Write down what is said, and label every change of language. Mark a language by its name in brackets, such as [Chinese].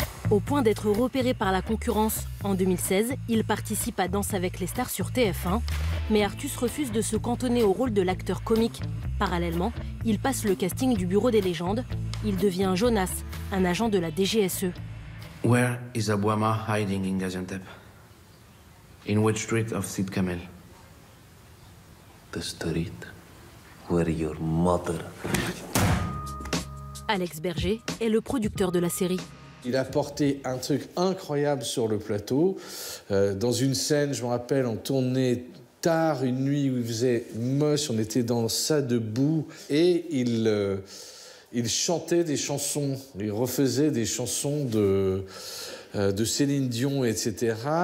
[French] Au point d'être repéré par la concurrence, en 2016, il participe à Danse avec les stars sur TF1. Mais Artus refuse de se cantonner au rôle de l'acteur comique. Parallèlement, il passe le casting du Bureau des légendes. Il devient Jonas, un agent de la DGSE. [English] Where is Abouama hiding in Gaziantep? In which street of Sid Kamel? The street where your mother. [French] Alex Berger est le producteur de la série. Il a porté un truc incroyable sur le plateau. Dans une scène, je me rappelle, on tournait tard, une nuit où il faisait moche, on était dans ça debout, et il chantait des chansons, il refaisait des chansons de Céline Dion, etc.